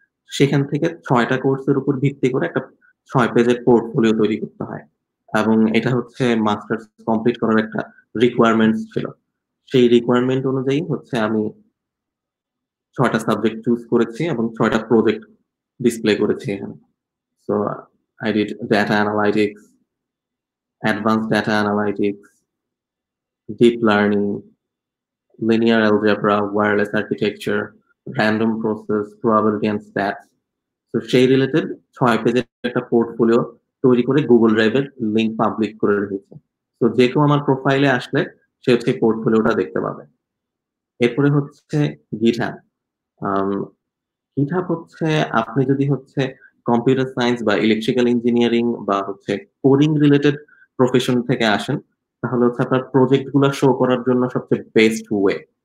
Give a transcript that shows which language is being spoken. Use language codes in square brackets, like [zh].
[bn] সেখান থেকে 6টা কোর্সের উপর ভিত্তি করে একটা 6 পেজের পোর্টফোলিও তৈরি করতে হয়, এবং এটা হচ্ছে মাস্টার্স কমপ্লিট করার একটা রিকোয়ারমেন্টস ছিল। সেই রিকোয়ারমেন্ট অনুযায়ী হচ্ছে আমি 6টা সাবজেক্ট চুজ করেছি এবং 6টা প্রজেক্ট ডিসপ্লে করেছি এখানে। [en] So I did data analytics, advanced data analytics, deep learning, linear algebra, wireless architecture, random process, probability and stats. [bn] তো সেই রিলেটেড 6 পেজের একটা পোর্টফোলিও তৈরি করে গুগল ড্রাইভের লিংক পাবলিক করে রেখেছি। তো যে কেউ আমার প্রোফাইলে আসলে সে হচ্ছে পোর্টফোলিওটা দেখতে পাবে। এরপরে হচ্ছে গিটহাব। গিটহাব হচ্ছে আপনি যদি হচ্ছে কম্পিউটার সায়েন্স বা ইলেকট্রিক্যাল ইঞ্জিনিয়ারিং বা হচ্ছে কোডিং রিলেটেড প্রফেশন থেকে আসেন তাহলে হচ্ছে আপনার প্রজেক্ট গুলো শো করার জন্য সবচেয়ে বেস্ট ওয়ে।